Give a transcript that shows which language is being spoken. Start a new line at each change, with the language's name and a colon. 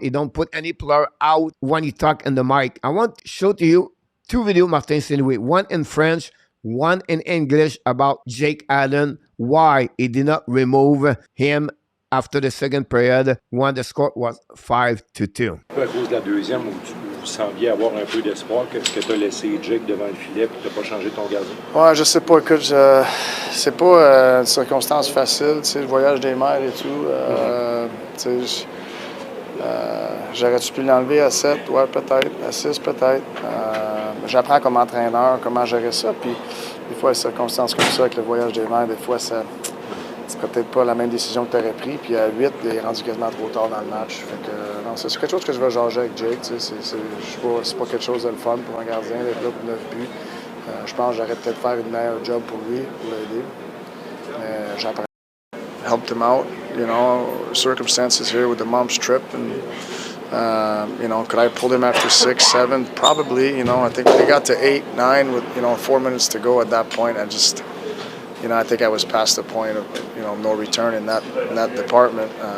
English: He don't put any player out when he talk in the mic. I want to show to you 2 videos, Martin St. Louis, one in French, one in English about Jake Allen, why he did not remove him after the second period when the score was 5-2.
French: À cause de la deuxième où tu semblais avoir un peu d'espoir que tu as laissé Jake devant le filet et tu n'as pas changé ton gazon? Ouais, je sais pas. Écoute, c'est pas une circonstance facile, tu sais, le voyage des mers et tout. Tu sais, j'aurais-tu pu l'enlever à 7? Ouais, peut-être. À 6, peut-être. J'apprends comme entraîneur comment gérer ça. Puis, des fois, les circonstances comme ça, avec le voyage des mers, des fois, ça serait peut-être pas la même décision que tu aurais pris. Puis, à 8, il est rendu quasiment trop tard dans le match. Fait que, non, c'est quelque chose que je vais jaser avec Jake. Tu sais, c'est pas quelque chose de le fun pour un gardien d'être là pour 9 buts. Je pense que j'aurais peut-être faire une meilleure job pour lui, pour l'aider. Mais j'apprends.
English: Helped him out, you know, circumstances here with the mom's trip, and you know, could I have pulled him after 6, 7? Probably, you know. I think when it got to 8, 9 with, you know, 4 minutes to go at that point, I just, you know, I think I was past the point of, you know, no return in that department.